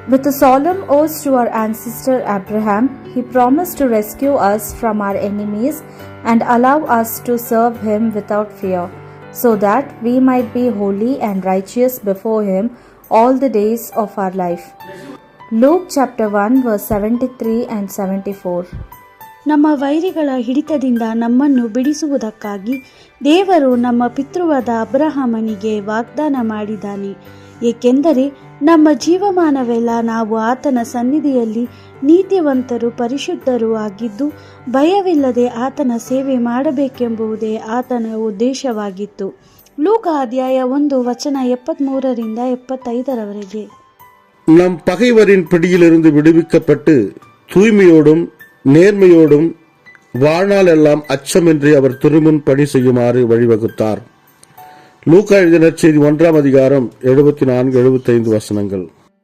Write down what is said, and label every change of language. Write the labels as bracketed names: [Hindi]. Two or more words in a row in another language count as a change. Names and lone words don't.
[English] With a solemn oath to our ancestor Abraham, he promised to rescue us from our enemies and allow us to serve him without fear, so that we might be holy and righteous before him all the days of our life. Luke chapter 1 verse 73 and 74. [Kannada] ನಮ್ಮ ವೈರಿಗಳ ಹಿಡಿತದಿಂದ ನಮ್ಮನ್ನು ಬಿಡಿಸುವುದಕ್ಕಾಗಿ ದೇವರು ನಮ್ಮ ಪಿತೃವಾದ ಅಬ್ರಹಾಮನಿಗೆ ವಾಗ್ದಾನ ಮಾಡಿದ್ದಾನೆ. ಏಕೆಂದರೆ ನಮ್ಮ ಜೀವಮಾನವೆಲ್ಲ ನಾವು ಆತನ ಸನ್ನಿಧಿಯಲ್ಲಿ ನೀತಿವಂತರು ಪರಿಶುದ್ಧರೂ ಆಗಿದ್ದು ಭಯವಿಲ್ಲದೆ ಆತನ ಸೇವೆ ಮಾಡಬೇಕೆಂಬುದೇ ಆತನ ಉದ್ದೇಶವಾಗಿತ್ತು. ಲೂಕ ಅಧ್ಯಾಯ 1 ವಚನ 73ರಿಂದ 75ರವರೆಗೆ. [Tamil] நம் பகைவரின் பிடியிலிருந்து விடுவிக்கப்பட்டு தூய்மையோடும் நேர்மையோடும் வாழ்நாள் எல்லாம் அச்சமின்றி அவர் திருமுன் பணி செய்யுமாறு வழிவகுத்தார். லூக்கா எழுதின செய்தி 1 அதிகாரம் 74-75 வசனங்கள்.